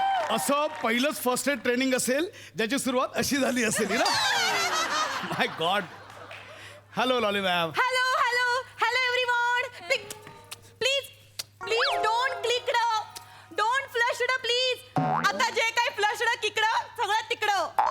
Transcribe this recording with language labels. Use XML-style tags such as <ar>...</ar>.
<mr>असं पहिलंच first aid training असेल ज्याची सुरुवात अशी झाली असेल ना.</mr> <en>My God. Hello Lolly ma'am. Hello hello hello everyone. Please please don't click don't flush please.</en> <mr>आता जे काही फ्लश किकडं सगळं तिकडं.</mr>